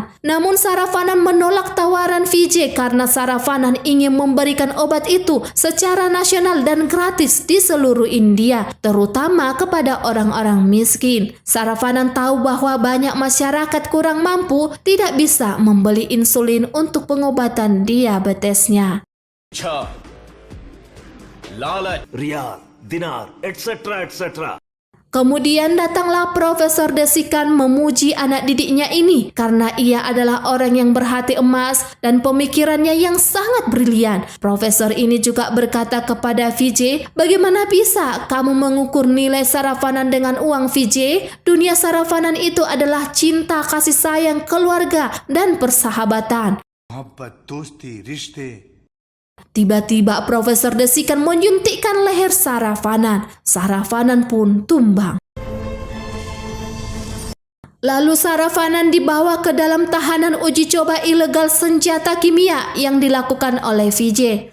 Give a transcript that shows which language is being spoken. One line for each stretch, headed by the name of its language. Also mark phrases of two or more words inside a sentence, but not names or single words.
Indonesian: Namun Saravanan menolak tawaran Vijay karena Saravanan ingin memberikan obat itu secara nasional dan gratis di seluruh India, terutama kepada orang-orang miskin. Saravanan tahu bahwa banyak masyarakat kurang mampu tidak bisa membeli insulin untuk pengobatan diabetesnya.
Hindi: अच्छा लालच रियाल दिनार
English: etc etc.
Indonesian: Kemudian datanglah Profesor Desikan memuji anak didiknya ini karena ia adalah orang yang berhati emas dan pemikirannya yang sangat brilian. Profesor ini juga berkata kepada Vijay, bagaimana bisa kamu mengukur nilai Saravanan dengan uang Vijay? Dunia Saravanan itu adalah cinta, kasih sayang, keluarga, dan persahabatan.
Hindi: मोहब्बत दोस्ती रिश्ते
Indonesian: Tiba-tiba Profesor Desikan menyuntikkan leher Saravanan. Saravanan pun tumbang. Lalu Saravanan dibawa ke dalam tahanan uji coba ilegal senjata kimia yang dilakukan oleh Vijay.